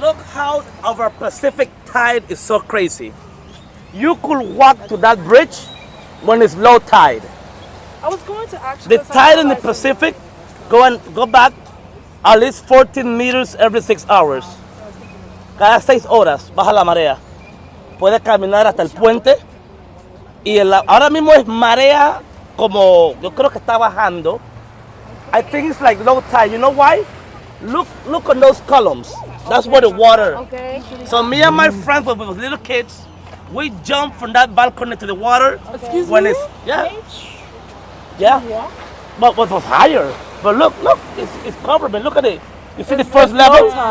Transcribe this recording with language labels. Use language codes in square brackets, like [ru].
[en] Look how our Pacific tide is so crazy. You could walk to that bridge when it's low tide. I was going to actually. The tide in the Pacific go back at least 14 meters every 6 hours. [es] Cada 6 horas baja la marea. Puedes caminar hasta el puente y ahora mismo es marea como yo creo que está bajando. [en] I think it's like low tide. You know why? Look on those columns. That's where the water. Okay. So me and my friends when we were little kids, we jump from that balcony to the water. Excuse when me? it's yeah. But it was higher. But look, it's covered. Man, look at it. You see the first level?